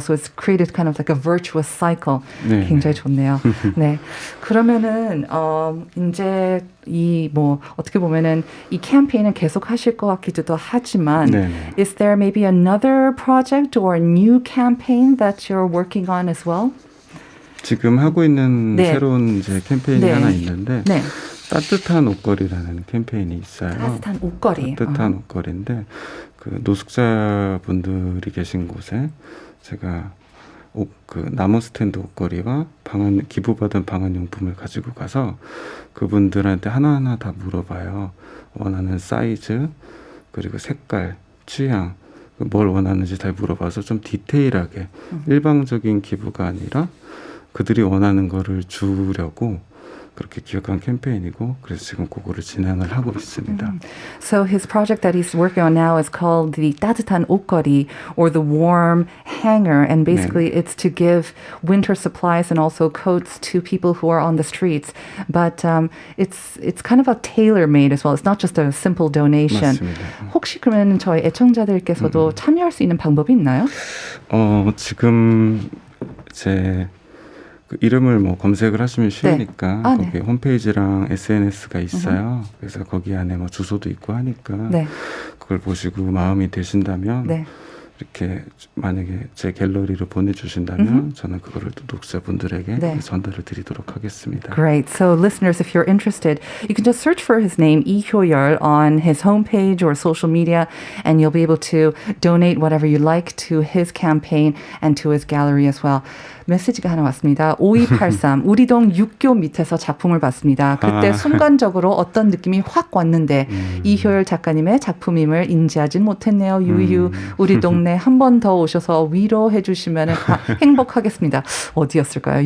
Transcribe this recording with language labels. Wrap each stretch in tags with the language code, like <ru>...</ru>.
<en>So it's created kind of like a virtuous cycle.</en> <ko>네. 굉장히 좋네요. 네. 그러면은 이제 이 뭐 어떻게 보면은 이 캠페인은 계속 하실 것 같기도 하지만</ko> <en>is there maybe another project or a new campaign that you're working on as well?</en> <ko>지금 하고 있는 새로운 이제 캠페인이 하나 있는데 따뜻한 옷걸이라는 캠페인이 있어요. 따뜻한 옷걸이. 따뜻한 옷걸이인데 그 노숙자분들이 계신 곳에 제가 그 나무 스탠드 옷걸이와 기부받은 방한용품을 가지고 가서 그분들한테 하나하나 다 물어봐요. 원하는 사이즈 그리고 색깔, 취향 뭘 원하는지 다 물어봐서 좀 디테일하게 일방적인 기부가 아니라 그들이 원하는 거를 주려고 그렇게 기획한 캠페인이고 그래서 지금 그거를 진행을 하고 있습니다.</ko> <en>So his project that he's working on now is called the 따뜻한 옷걸이 or the warm hanger, and basically it's to give winter supplies and also coats to people who are on the streets. But it's kind of a tailor-made as well. It's not just a simple donation.</en> <ko>맞습니다. 혹시 그러면 저희 애청자들께서도 참여할 수 있는 방법이 있나요? 지금 제 그 이름을 뭐 검색을 하시면 쉬우니까 아, 거기 네. 홈페이지랑 SNS가 있어요. 그래서 거기 안에 뭐 주소도 있고 하니까 네. 그걸 보시고 마음이 되신다면 네. 이렇게 만약에 제 갤러리로 보내주신다면 저는 그거를 또 독자분들에게 네. 전달을 드리도록 하겠습니다.</ko> <en>Great. So listeners, if you're interested, you can just search for his name, Lee Hyo-yeol, on his homepage or social media, and you'll be able to donate whatever you like to his campaign and to his gallery as well.</en> <ko>메시지가 하나 왔습니다. 5283. 우리 동 육교 밑에서 작품을 봤습니다. 그때 순간적으로 어떤 느낌이 확 왔는데 이효열 작가님의 작품임을 인지하진 못했네요. 유유. 우리 동네 한 번 더 오셔서 위로해 주시면 행복하겠습니다. 어디였을까요?</ko>